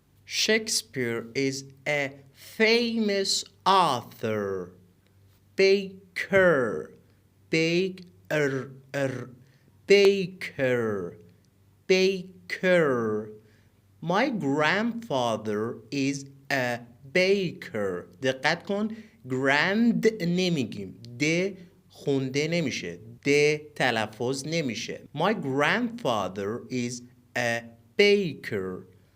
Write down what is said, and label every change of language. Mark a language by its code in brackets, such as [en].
[en] Shakespeare is a famous author. Baker, baker, baker, baker. My grandfather is a baker. [fa] دقت کن grand نمیگیم، د خونده نمیشه، د تلفظ نمیشه. [en] My grandfather is a baker.